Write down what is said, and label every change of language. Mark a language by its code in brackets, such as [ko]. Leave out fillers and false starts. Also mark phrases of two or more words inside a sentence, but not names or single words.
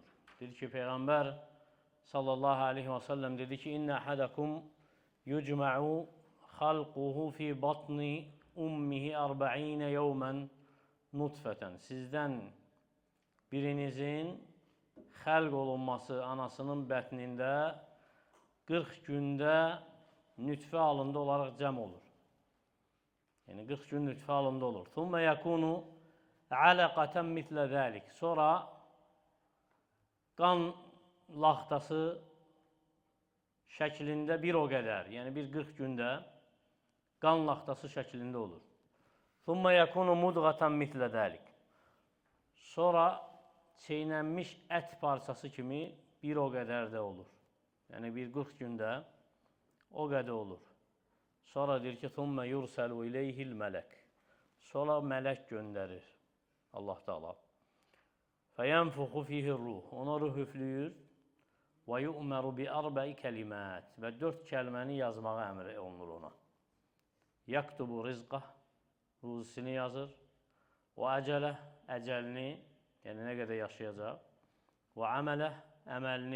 [az] Dedi ki, Peyğəmbər [ar] صلى الله عليه وسلم [az] dedi ki, [ar] إن أحدكم يجمع خلقه في بطن أمه أربعين يوما نطفة. [az] Sizdən birinizin xəlq olunması anasının bətnində 40 gündə nütfə alında olaraq cəm olur. Yəni, 40 gün nütfə alında olur. [ar] ثم يكون علقة مثل ذلك. [az] Sonra qan laxtası şəklində bir o qədər, yəni bir 40 gündə qan laxtası şəklində olur. [ar] ثم يكون مضغة مثل ذلك. [az] Sonra çeynənmiş ət parçası kimi bir o qədər də olur. Yəni, bir 40 gündə o qədər olur. Sonra deyir ki, [ar] ثُمَّ يُرْسَلُ إِلَيْهِ الْمَلَكِ. [az] Sonra mələk göndərir Allah Teala. [ar] فَيَنْفُخُ فِيهِ الرُّحُ. [az] Ona ruh üflüyür. [ar] ويؤمر بأربع كلمات [az] və 4 kəlməni yazmağa əmr olunur ona. [ar] يكتب رزقه, [az] ruzisini yazır. [ar] وأجله, [az] əcəlini, yəni nə qədər yaşayacaq. [ar] وعمله, [az] əməlini.